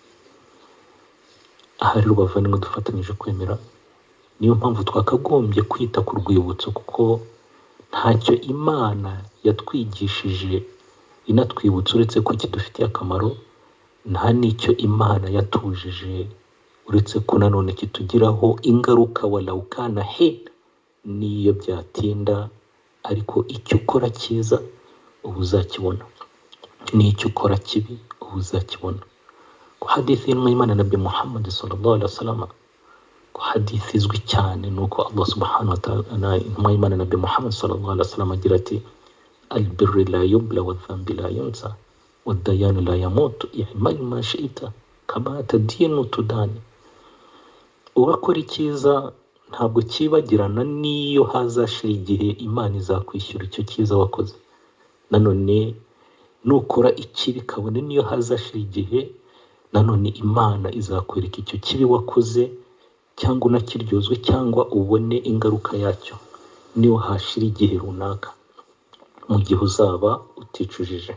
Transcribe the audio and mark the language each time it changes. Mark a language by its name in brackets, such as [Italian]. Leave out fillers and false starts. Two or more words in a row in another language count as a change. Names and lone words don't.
[Kinyarwanda] Aha rero bavandimwe dufatanyije kwemera, niyo mpamvu twakagombye kwita ku rwibutso, kuko ntacyo Imana yatwigishije inatwibutsa uretse ko kidufitiye akamaro, nta n'icyo Imana yatujije uretse ko nanone kitugiraho ingaruka [Arabic] ولو كان حين. [Kinyarwanda] Niyo byatinda ariko icyo ukora cyiza uba uzakibona, n'icyo ukora kibi uba uzakibona. Ku hadithi y'Imana Nabi Muhammad [Arabic] صلى الله عليه وسلم, [Kinyarwanda] ku hadithi izwi cyane nuko [Arabic] الله سبحانه وتعالى [Kinyarwanda] intumwa y'Imana Nabi Muhammad [Arabic] صلى الله عليه وسلم [Kinyarwanda] agira ati [Arabic] البر لا يبلى والذنب لا ينسى والديان لا يموت اعمل ما شئت كما تدين تدان. [Kinyarwanda] Urakora icyiza ntabwo kibagirana, niyo hazashira igihe Imana izakwishyura icyo cyiza wakoze. Nanone nukora ikibi kabone niyo hazashira igihe, nanone Imana izakwereka icyo kibi wakoze cyangwa unakiryozwe cyangwa ubone ingaruka yacyo niyo hashira igihe runaka, mu gihe uzaba uticujije.